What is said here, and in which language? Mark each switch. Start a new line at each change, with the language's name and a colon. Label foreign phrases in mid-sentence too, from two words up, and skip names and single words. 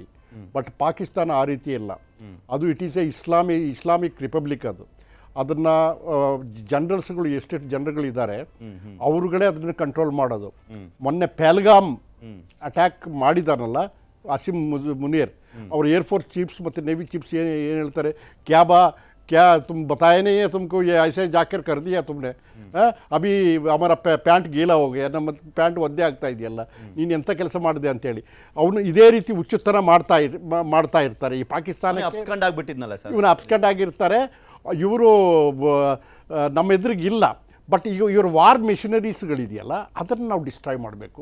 Kannada: ಬಟ್ ಪಾಕಿಸ್ತಾನ ಆ ರೀತಿ ಇಲ್ಲ. ಅದು
English: it is a Islamic republic.
Kannada: ಅದನ್ನು ಜನರಲ್ಸ್ಗಳು ಎಷ್ಟೆಷ್ಟು ಜನರುಗಳಿದ್ದಾರೆ ಅವ್ರುಗಳೇ ಅದನ್ನು ಕಂಟ್ರೋಲ್ ಮಾಡೋದು. ಮೊನ್ನೆ ಪಹಲ್ಗಾಮ್ ಅಟ್ಯಾಕ್ ಮಾಡಿದಾನಲ್ಲ ಆಸಿಮ್ ಮುನೀರ್, ಅವ್ರ
English: airforce chiefs
Kannada: ಮತ್ತು
English: navy chiefs
Kannada: ಏನು ಹೇಳ್ತಾರೆ,
Hindi: क्या तुम बताया नहीं है तुमको, ये ऐसे जाकर कर दिया तुमने, अभी हमारा पैंट गीला
Kannada: ಹೋಗಿ ನಮ್ಮ ಪ್ಯಾಂಟ್ ಒದ್ದೆ ಆಗ್ತಾ ಇದೆಯಲ್ಲ, ನೀನು ಎಂಥ ಕೆಲಸ ಮಾಡಿದೆ ಅಂತೇಳಿ ಅವನು ಇದೇ ರೀತಿ ಹುಚ್ಚುತನ ಮಾಡ್ತಾ ಇರ್ತಾರೆ. ಈ ಪಾಕಿಸ್ತಾನ ಅಪ್ಸ್ಕಂಡ್ ಆಗಿಬಿಟ್ಟಿದ್ನಲ್ಲ ಸರ್, ಇವನು ಅಪ್ಸ್ಕಂಡ್ ಆಗಿರ್ತಾರೆ. ಇವರು ನಮ್ಮ ಎದುರಿಗೆ ಇಲ್ಲ. ಬಟ್ ಈಗ ಇವ್ರ
English: war machineries
Kannada: ಅದನ್ನು ನಾವು ಡಿಸ್ಟ್ರಾಯ್ ಮಾಡಬೇಕು.